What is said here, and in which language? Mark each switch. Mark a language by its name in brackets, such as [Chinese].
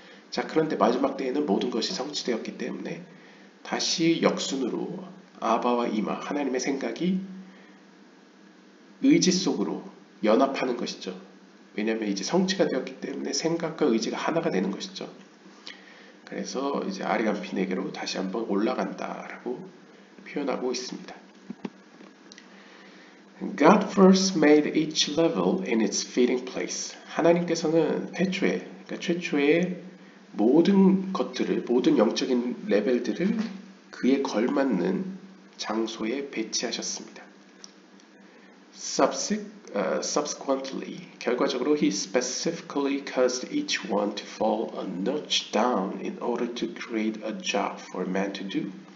[Korean] 자, 그런데 마지막 때에는 모든 것이 성취되었기 때문에 다시 역순으로 아바와 이마, 하나님의 생각이 의지 속으로 연합하는 것이죠. 왜냐하면 이제 성취가 되었기 때문에 생각과 의지가 하나가 되는 것이죠. 그래서 이제 아리간핀에게로 다시 한번 올라간다라고 표현하고 있습니다. [English] God first made each level in its fitting place. [Korean] 하나님께서는 그러니까 최초의 모든 것들을, 모든 영적인 레벨들을 그에 걸맞는 장소에 배치하셨습니다. [English] Subsequently, [Korean] 결과적으로 [English] he specifically caused each one to fall a notch down in order to create a job for man to do.